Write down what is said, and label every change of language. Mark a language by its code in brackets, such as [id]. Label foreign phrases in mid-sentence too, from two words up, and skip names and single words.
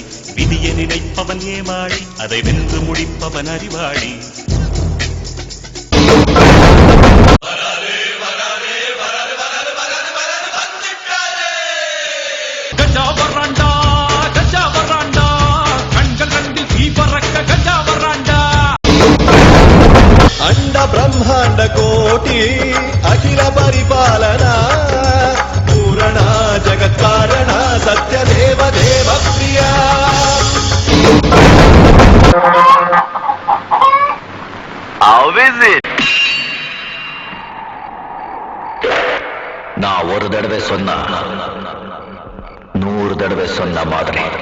[ta] விதியை நினைப்பவன் ஏமாளி, அதை வென்று முடிப்பவன் அறிவாளி. கஜா வர்றாண்டா, கஜா வர்றாண்டா, கண்கள் கண்டில் தீ பறக்க கஜா வர்றாண்டா. [sa] अंड ब्रह्मांड कोटि अखिल परिपालना पूरणा जगत्कारण सत्य देव देव प्रिया. [ta] நான் ஒரு தடவை சொன்னா 100 தடவை சொன்ன மாதிரி.